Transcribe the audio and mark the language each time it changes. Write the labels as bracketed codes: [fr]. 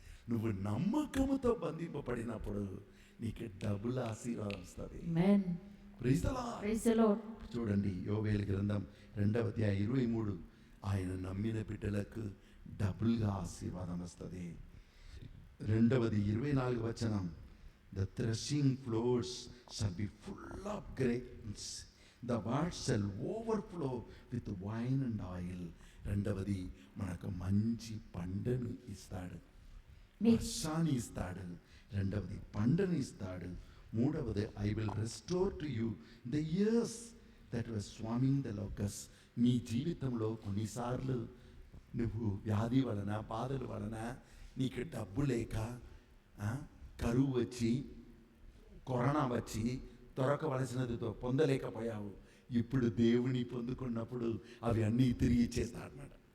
[te] నువ్వు నమ్మకముతో బంధింపబడినప్పుడు నీకు డబుల్ ఆశీర్వాదం వస్తుంది. ఆమేన్. [en] Praise the lord. Praise the lord. [te] చూడండి యోవేలు గ్రంథం 2వ అధ్యాయం 23, ఆయన నమ్మిన బిడ్డలకు డబుల్గా ఆశీర్వాదం వస్తుంది. 2వది 24వ వచనం, [en] the threshing floors shall be full of grains, the vats shall overflow with wine and oil. [te] 2వది మనకు మంచి పంటను ఇస్తాడు, వర్షాన్ని ఇస్తాడు. 2వది పంటను ఇస్తాడు. [en] 3వది I will restore to you the years that was swarming the locusts. [te] నీ జీవితంలో కొన్నిసార్లు నువ్వు వ్యాధి వలన బాధల వలన నీకు డబ్బు లేక కరువు వచ్చి కరోనా వచ్చి దొరకవలసినదితో పొందలేకపోయావు. ఇప్పుడు దేవుని పొందుకున్నప్పుడు అవి అన్నీ తిరిగి ఇచ్చేస్తాడు అన్నమాట.